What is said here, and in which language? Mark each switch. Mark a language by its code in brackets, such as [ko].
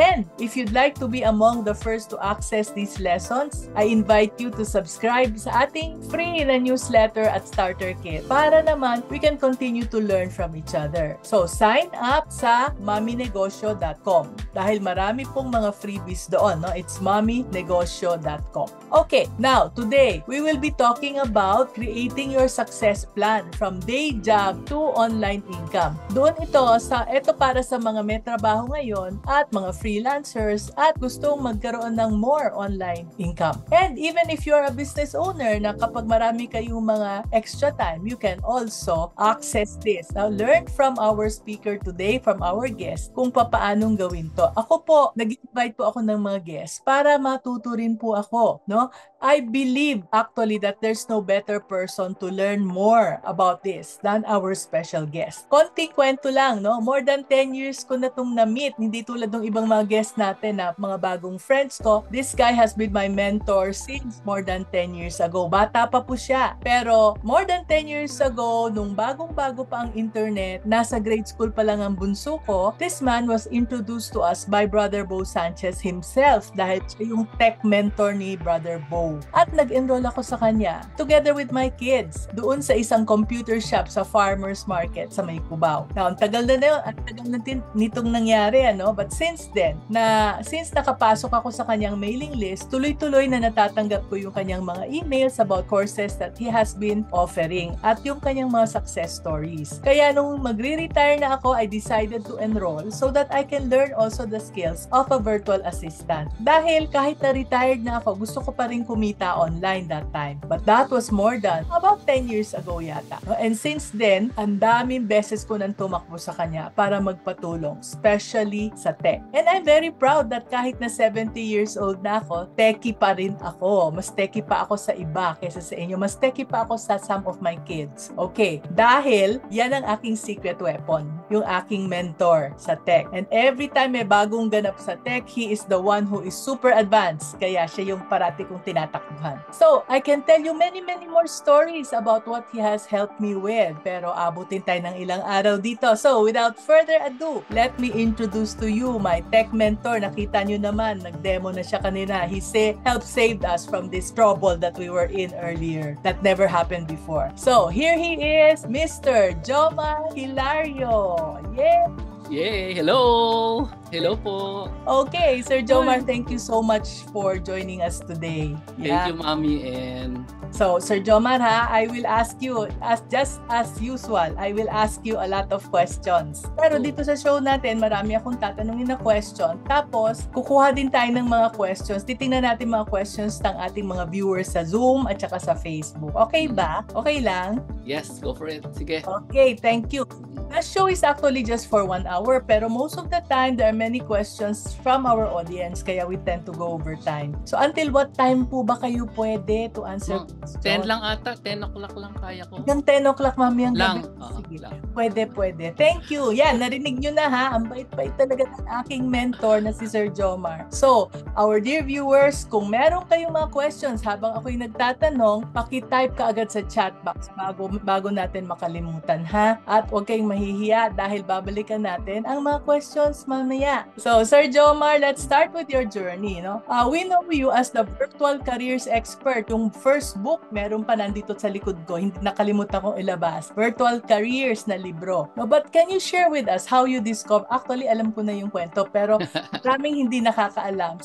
[en] And if you'd like to be among the first to access these lessons, I invite you to subscribe [tl] sa ating free na newsletter at starter kit para naman [en] we can continue to learn from each other. So sign up [tl] sa maminegosyo.com dahil marami pong mga freebies doon. No? [en] It's maminegosyo.com. Okay, now today we will be talking about creating your success plan from day job to online income. [tl] Doon ito para sa mga may trabaho ngayon at mga freelancers at gustong magkaroon ng [en] more online income. And even if you're a business owner [tl] na kapag marami kayong mga [en] extra time, you can also access this. Now, learn from our speaker today, from our guest, [tl] kung papaanong gawin to. Ako po, nag-invite po ako ng mga guests para matuto rin po ako, no? [en] I believe actually that there's no better person to learn more about this than our special guest. [tl] Konting kwento lang, no? [en] More than 10 years [tl] ko na itong na-meet. Hindi tulad ng ibang mga guests natin na mga bagong friends ko. [en] This guy has been my mentor since more than 10 years ago. [tl] Bata pa po siya. Pero [en] more than 10 years ago, [tl] nung bagong-bago pa ang internet, nasa grade school pa lang ang bunso ko, [en] this man was introduced to us by [tl] Brother Bo Sanchez himself dahil siya yung tech mentor ni Brother Bo. At nag-enroll ako sa kanya together with my kids doon sa isang computer shop sa farmer's market sa May Cubao. Now, ang tagal na nitong nangyari, ano? [en] But since [tl] nakapasok ako sa kanyang mailing list, tuloy-tuloy na natatanggap ko yung kanyang mga emails [en] about courses that he has been offering [tl] at yung kanyang mga success stories. Kaya nung magre-retire na ako, [en] I decided to enroll so that I can learn also the skills of a virtual assistant. [tl] Dahil kahit na retired na ako, gusto ko pa rin kumita [en] online that time. But that was more than about 10 years ago [tl] yata. No? [en] And since then, [tl] ang daming beses ko nang tumakbo sa kanya para magpatulong, especially sa tech. [en] And I'm very proud that [tl] kahit na [en] 70 years old [tl] na ako, techie pa rin ako. Mas techie pa ako sa iba kaysa sa inyo. Mas techie pa ako sa [en] some of my kids. [tl] Okay, dahil yan ang aking [en] secret weapon, [tl] yung aking mentor sa tech. [en] And every time [tl] may bagong ganap [en] sa tech, he is the one who is super advanced. [tl] Kaya siya yung parati kong tinatakbuhan. [en] So, I can tell you many more stories about what he has helped me with. [tl] Pero abutin tayo ng ilang araw dito. [en] So, without further ado, let me introduce to you my tech mentor. [tl] Nakita nyo naman, nag-demo na siya kanina. [en] He helped save us from this trouble that we were in earlier. That never happened before. So, here he is, Mr. Jomar Hilario. Yeah! Yay! Hello! Hello po! Okay, Sir Jomar, thank you so much for joining us today. Thank you, Mami. And so, Sir Jomar, I will ask you, just as usual, I will ask you a lot of questions. [tl] Pero dito sa show natin, marami akong tatanungin na question. Tapos, kukuha din tayo ng mga questions. Titingnan natin mga questions ng ating mga viewers sa Zoom at saka sa Facebook. Okay ba? Okay lang? [en] Yes, go for it. [tl] Sige. [en] Okay, thank you. The show is actually just for 1 hour, [tl] pero [en] most of the time, there are many questions from our audience, [tl] kaya [en] we tend to go over time. So, until what time [tl] po ba kayo pwede [en] to answer? [tl] 10 lang ata, 10 o'clock lang kaya ko. Hanggang 10 o'clock mamayang gabi. Sige. Pwede. Thank you. Yan, narinig nyo na ha. Ang bait-bait talaga ng aking mentor na si Sir Jomar. [en] So, our dear viewers, [tl] kung meron kayong mga questions habang ako'y nagtatanong, paki-type ka agad sa chat box bago natin makalimutan ha. At huwag kayong mahihiya dahil babalikan natin ang mga questions mamaya. [en] So, Sir Jomar, let's start with your journey. No? We know you as the virtual careers expert. [tl] Yung first book, meron pa nandito sa likod ko. Hindi nakalimutan kong ilabas. [en] Virtual Careers [tl] na libro. [en] No, but can you share with us how you discover? [tl] Actually, alam ko na yung kwento, pero maraming hindi nakakaalam.